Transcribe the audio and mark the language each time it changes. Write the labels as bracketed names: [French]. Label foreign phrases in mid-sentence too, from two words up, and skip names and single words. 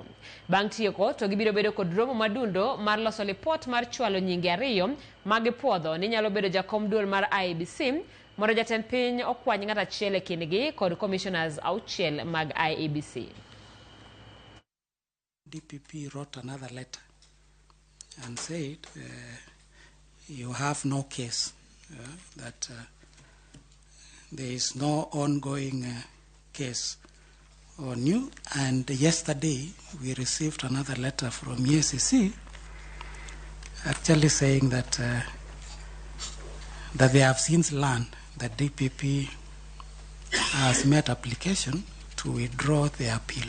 [Luo (Kenya and Tanzania)] Bang' tieko to gibiro bedo kod romo madundo mar loso lipot mar chwalo nyinge ariyo magipuodho ni nyalo bedo jakom duol mar IEBC mondo jatend piny okwany ng'at achiel e kindgi kod komishonas auchiel mag IEBC. [English] DPP wrote another letter and said you have no case, that there is no ongoing case on you. And yesterday we received another letter from IEBC actually saying that they have since learned that DPP has made application to withdraw the appeal.